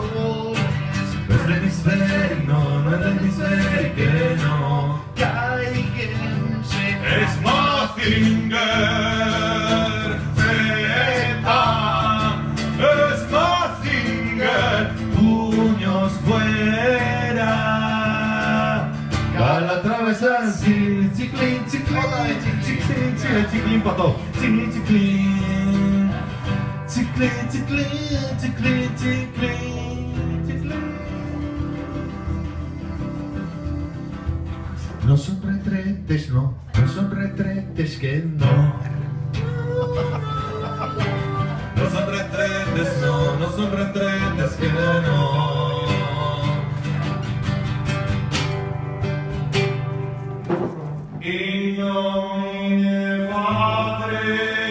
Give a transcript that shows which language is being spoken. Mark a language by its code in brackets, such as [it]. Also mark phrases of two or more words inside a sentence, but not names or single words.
[es] No es el hemisférico, no el hemisférico, no, caiganse. Es Mazinger, Zeta, es Mazinger, puños fuera. Calatrava así, chiclín, chiclín, chiclín, chiclín, pato, chiclín, chiclín, chiclín, chiclín, chiclín, chiclín. No son retretes, no son retretes, que no. No son retretes, no son retretes, que no. Y no mi padre.